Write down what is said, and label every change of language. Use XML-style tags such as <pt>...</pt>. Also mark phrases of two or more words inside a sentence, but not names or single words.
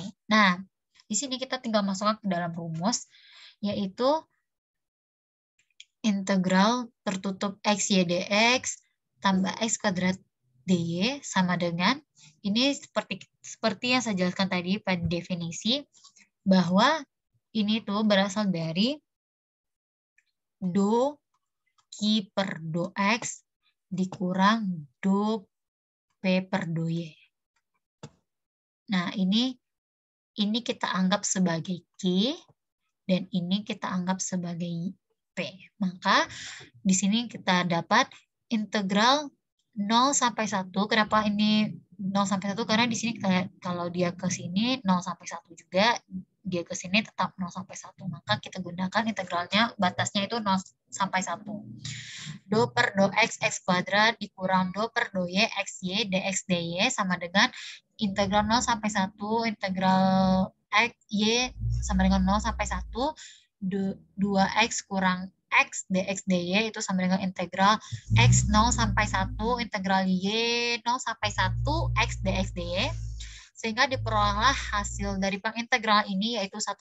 <id>Nah, di sini kita tinggal masukkan ke dalam rumus, yaitu integral tertutup x y dx tambah x kuadrat dy sama dengan, ini seperti yang saya jelaskan tadi pada definisi, bahwa ini tuh berasal dari do Q per do x dikurang do P per do y. Nah, ini kita anggap sebagai Q dan ini kita anggap sebagai P. Maka di sini kita dapat integral 0 sampai 1. Kenapa ini 0 sampai 1? Karena di sini kalau dia ke sini 0 sampai 1 juga, dia ke sini tetap 0 sampai 1. Maka kita gunakan integralnya, batasnya itu 0 sampai 1. Do per do x kuadrat dikurang do per do y xy dx dy sama dengan integral 0 sampai 1 integral x y sama dengan 0 sampai 1 2x kurang x dx dy itu sama dengan integral x 0 sampai 1 integral y 0 sampai 1 x dx dy, sehingga diperolehlah hasil dari pengintegral ini yaitu 1/2.</id>